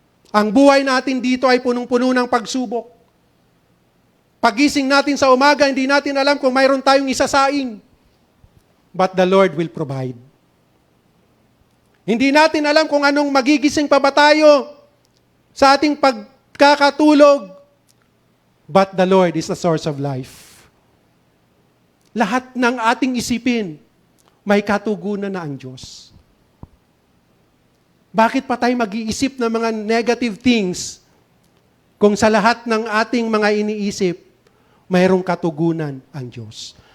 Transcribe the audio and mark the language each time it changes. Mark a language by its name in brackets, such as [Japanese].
[Filipino] Ang buhay natin dito ay punong-puno ng pagsubok. Pagising natin sa umaga, hindi natin alam kung mayroon tayong isasaing. [English] But the Lord will provide. [Filipino] Hindi natin alam kung anong magigising pa ba tayo sa ating pagkakatulog. [English] But the Lord is the source of life. [Filipino] Lahat ng ating isipin, may katugunan na ang Diyos. Bakit pa tayo mag-iisip ng mga [English] negative things [Filipino] kung sa lahat ng ating mga iniisip, mayroong katugunan ang Diyos?